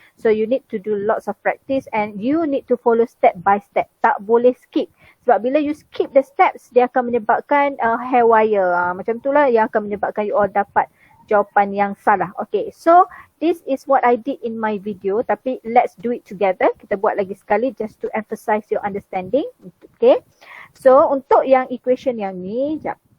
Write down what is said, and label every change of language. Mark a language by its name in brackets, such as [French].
[English] So you need to do lots of practice and you need to follow step by step. [Malay] Tak boleh skip. Sebab bila [English] you skip the steps, [Malay] dia akan menyebabkan haywire. Macam itulah yang akan menyebabkan [English] you all [Malay] dapat jawapan yang salah. [English] Okay, so this is what I did in my video. Tapi let's do it together. [Malay] Kita buat lagi sekali [English] just to emphasize your understanding. [Malay] Okay, so untuk yang equation yang ni, sekejap.